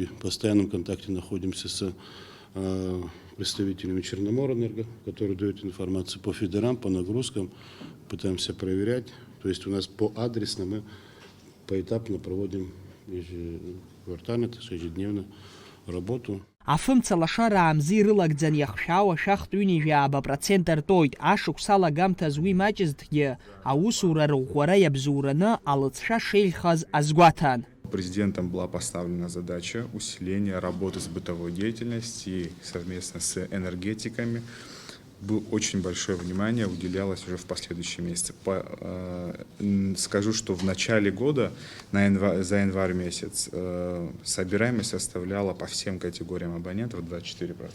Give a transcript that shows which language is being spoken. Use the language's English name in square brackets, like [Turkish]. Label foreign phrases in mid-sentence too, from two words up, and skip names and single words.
[Russian] В постоянном контакте находимся с представителями Черноморэнерго, которые дают информацию по фидерам, по нагрузкам, пытаемся проверять. То есть у нас по адресно мы поэтапно проводим ежеквартально, ежедневно работу. [Abkhazian] Афымца лашара амзи рылагӡан иахшәаау ашәахтә ҩынҩажәаба процент ртәоит. Ашықәс алагамҭаз уи маҷызҭгьы аусура рӷәӷәара иабзоураны алыҵшәа шеиӷьхаз азгәаҭан. [Russian] Президентом была поставлена задача усиления работы с бытовой деятельностью и совместно с энергетиками. Очень большое внимание уделялось уже в последующие месяцы. Скажу, что в начале года, за январь месяц, собираемость составляла по всем категориям абонентов 24%.